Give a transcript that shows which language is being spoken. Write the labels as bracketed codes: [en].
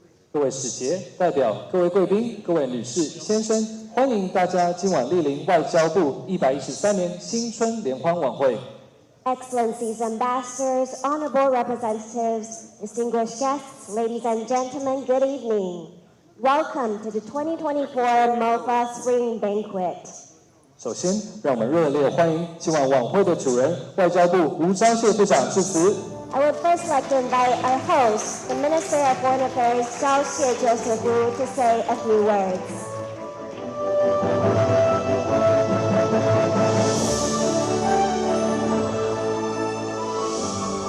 [zh] 各位使节、代表、各位贵宾、各位女士、先生，欢迎大家今晚莅临外交部113年新春联欢晚会。 [en] Excellencies, ambassadors, honorable representatives, distinguished guests, ladies and gentlemen, good evening. Welcome to the 2024 MOFA Spring Banquet. [zh] 首先，让我们热烈欢迎今晚晚会的主人，外交部吴釗燮部长致辞。 [en] I would first like to invite our host, the Minister of Foreign Affairs, 釗燮 Joseph Wu, to say a few words. [zh] 各